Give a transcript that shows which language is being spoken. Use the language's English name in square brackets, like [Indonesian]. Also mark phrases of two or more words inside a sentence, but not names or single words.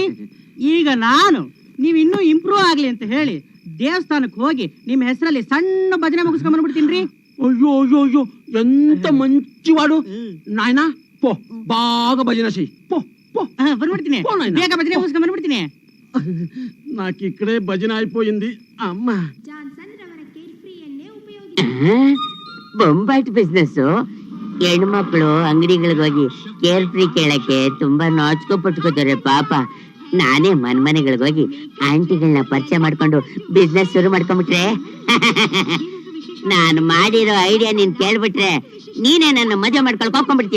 [Kannada] ಈಗ ನಾನು ನೀವ್ ಇನ್ನೂ ಇಂಪ್ರೂವ್ ಆಗ್ಲಿ ಅಂತ ಹೇಳಿ ದೇವಸ್ಥಾನಕ್ಕೆ ಹೋಗಿ ನಿಮ್ ಹೆಸರಲ್ಲಿ ಸಣ್ಣ ಭಜನೆ ಮುಗಿಸ್ಕೊಂಡ್ ಬಂದ್ಬಿಡ್ತೀನಿ. [Telugu] అయ్యో అయ్యో అయ్యో, ఎంత మంచివాడు నాయన. పో బాగా భజన సై. పో పో [Kannada] ಬಂದ್ಬಿಡ್ತೀನಿ, ಬೇಗ ಭಜನೆ ಮುಗಿಸ್ಕೊಂಡ್ ಬಂದ್ಬಿಡ್ತೀನಿ. [Telugu] నాకు ఇక్కడే భజన అయిపోయింది. అమ్మ [Kannada] ಜಾನ್ಸನ್ ರವರ ಕೇರ್ ಫ್ರೀ ಎಣ್ಣೆ ಉಪಯೋಗಿಸಿ. ಬೊಂಬಾಟ್ ಬಿಸ್ನೆಸ್. ಹೆಣ್ಮಕ್ಳು ಅಂಗಡಿಗಳಿಗೆ ಹೋಗಿ ಕೇರ್ ಫ್ರೀ ಕೇಳಕ್ಕೆ ತುಂಬಾ ನಾಚ್ಕೋ ಪಟ್ಕೋತಾರೆ ಪಾಪ. ನಾನೇ ಮನೆಗಳಿಗೆ ಹೋಗಿ ಆಂಟಿಗಳನ್ನ ಪರಿಚಯ ಮಾಡ್ಕೊಂಡು ಬಿಸ್ನೆಸ್ ಶುರು ಮಾಡ್ಕೊಂಡ್ಬಿಟ್ರೆ ನಾನು ಮಾಡಿರೋ ಐಡಿಯಾ ನೀನ್ ಕೇಳ್ಬಿಟ್ರೆ ನೀನೇ ನನ್ನ ಮದುವೆ ಮಾಡ್ಕೊಳಕ್ ಹೋಗ್ಕೊಂಡ್ಬಿಡ್ತೀಯ.